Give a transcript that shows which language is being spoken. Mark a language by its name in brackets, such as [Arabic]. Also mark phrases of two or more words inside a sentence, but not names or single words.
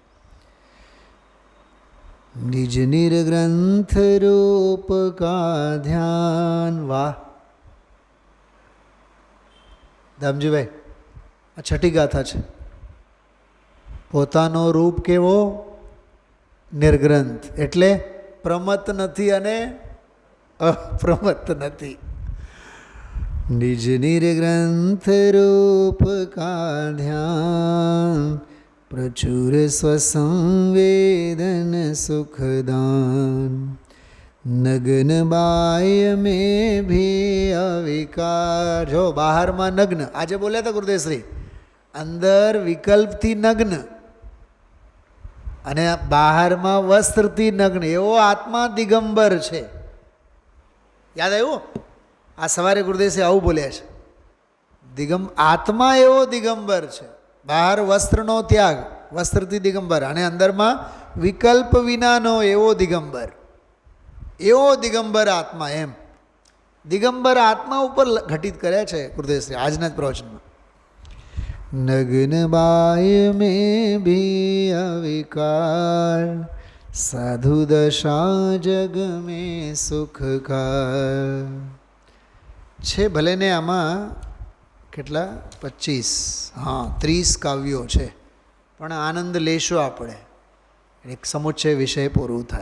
[Hindi] निज निर्ग्रंथ रूप का ध्यान [Gujarati] વાહ ધામજી ભાઈ આ છઠ્ઠી ગાથા છે પોતાનું રૂપ કેવું નિર્ગ્રંથ એટલે પ્રમત્ત નથી અને અપ્રમત્ત નથી। [Hindi] निज निर्ग्रंथ रूप का ध्यान प्रचुर स्वसंवेदन सुखदान नग्न बाह्य में भी अविकार। [Gujarati] જો બાહર મેં નગ્ન આજ બોલ્યા થા ગુરુદેવ શ્રી અંદર વિકલ્પ થી નગ્ન અને બહારમાં વસ્ત્રથી નગ્ન એવો આત્મા દિગંબર છે। યાદ આવ્યું આ સવારે ગુરુદેવસે આવું બોલ્યા છે આત્મા એવો દિગંબર છે બહાર વસ્ત્રનો ત્યાગ વસ્ત્રથી દિગંબર અને અંદરમાં વિકલ્પ વિનાનો એવો દિગંબર આત્મા એમ દિગંબર આત્મા ઉપર ઘટિત કર્યા છે ગુરુદેવશ્રી આજના જ પ્રવચનમાં। [Hindi] नग्न बाह्य में भी अविकार साधु दशा जग में सुख का [Gujarati] છે ભલે ને આમાં કેટલા 25 હા 30 કાવ્યો છે પણ આનંદ લેશો આપણે એક સમુચ્ચય વિષય પૂરું થાય।